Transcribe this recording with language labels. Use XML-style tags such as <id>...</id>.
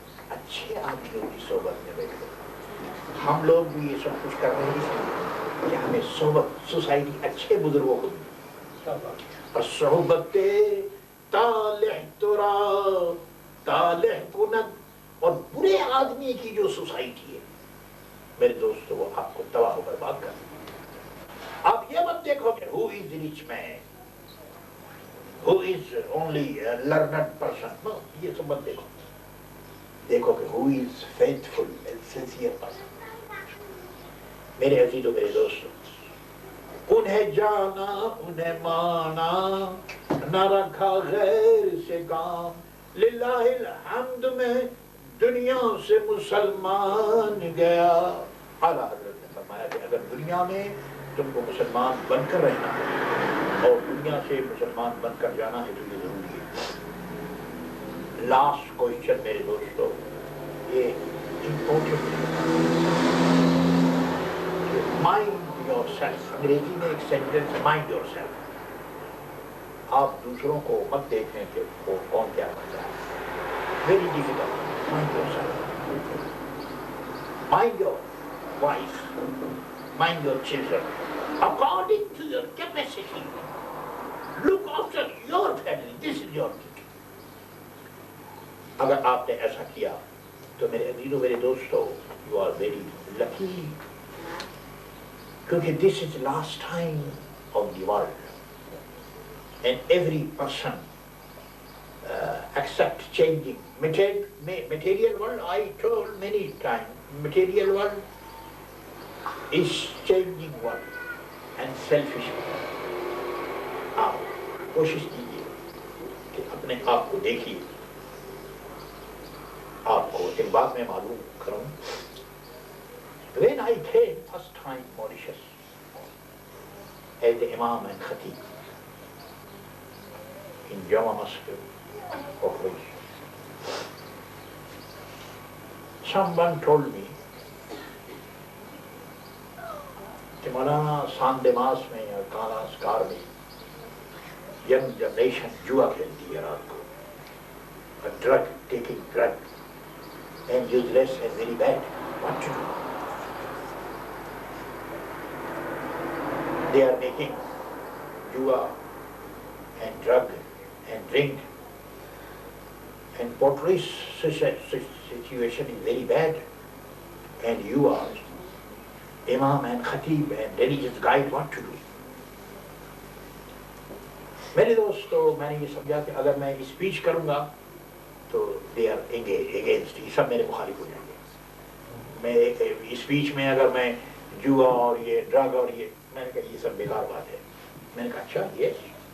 <ur>اچھے آدمیوں کی صحبت میں بیٹھو. ہم لوگ بھی یہ سب کچھ کر رہے ہیں کہ ہمیں صحبت سوسائٹی اچھے بزرگوں کو اور</ur> <fa>صحبت طالح ترا طالح کند.</fa> <ur>اور برے آدمی کی جو سوسائٹی ہے میرے دوستو وہ آپ کو تباہ و برباد کر. آپ یہ مت دیکھو کہ</ur> <en>who is the rich man, who is only a learned person.</en> <ur>No, یہ سب مت دیکھو. دیکھو کہ</ur> <en>who is faithful and sincere person.</en> <ur>میرے عزیزو میرے دوستو انہیں جانا انہیں مانا نہ رکھا غیر سے کام. للہ الحمد میں دنیا سے مسلمان گیا. اعلیٰ حضرت نے فرمایا کہ اگر دنیا میں تم کو مسلمان بن کر رہنا ہے اور دنیا سے مسلمان بن کر جانا ہے تو یہ ضروری ہے. لاسٹ کوئسچن میرے دوستو یہ امپورٹنٹ ہے.</ur> <en>Mind yourself.</en> <ur>انگریزی میں ایک سینٹینس</ur> <en>Mind yourself.</en> <ur>آپ دوسروں کو مت دیکھیں کہ وہ کون کیا کرتا ہے.</ur> <en>Very difficult. Mind yourself. Mind your wife. Mind your children. According to your capacity, look after your family. This is your duty.</en> <ur>اگر آپ نے ایسا کیا تو میرے عزیزو میرے دوستو</ur> <en>you are very lucky. کیونکہ this is the last time of the world. And every person accept changing. Material world, I told many times, material world is changing world. and selfish.</en> <ur>آپ کوشش کیجیے کہ اپنے آپ کو دیکھیے. آپ کو ایک بات میں معلوم کروں.</ur> <en>When I came first time Mauritius as the Imam and Khatib in Jama Masjid of Mauritius, someone told me</en> <ur>کہ مولانا سان دماس میں یا کالا اسکار میں ینگ جنریشن جوا کھیلتی ہے رات کو.</ur> <en>Drug taking drug and useless and very bad. What to do? They are making jua and drug and drink, and Portruis situation is very bad, and you are Imam and Khatib and religious guide. What to do?</en> <ur>میرے دوستو میں نے یہ سمجھا کہ اگر میں speech کروں گا تو</ur> <en>they are against,</en> <ur>یہ سب میرے مخالف ہو جائیں گے. میں ایک اسپیچ میں اگر میں جوا اور یہ ڈرگ اور یہ، میں نے کہا یہ سب بیکار بات ہے. میں نے کہا اچھا یس.</ur>